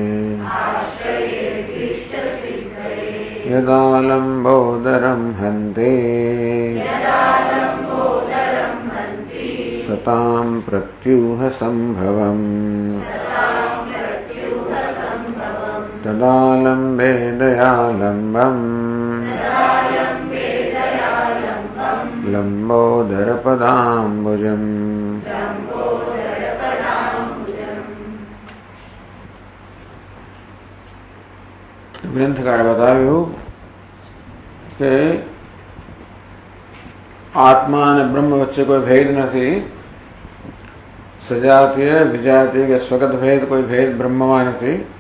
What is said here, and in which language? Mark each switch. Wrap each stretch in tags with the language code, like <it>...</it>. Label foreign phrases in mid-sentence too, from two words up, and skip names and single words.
<sa>यदा लम्बोदरं हन्ते सतां प्रत्यूहसम्भवम् तदा लम्बे दयालम्बम् लम्बोदरपदाम्बुजम्।</sa> <gu>ગ્રંથકારે બતાવ્યું કે આત્મા અને બ્રહ્મ વચ્ચે કોઈ ભેદ નથી. સજાતીય વિજાતીય કે સ્વગત ભેદ કોઈ ભેદ બ્રહ્મમાં નથી.</gu>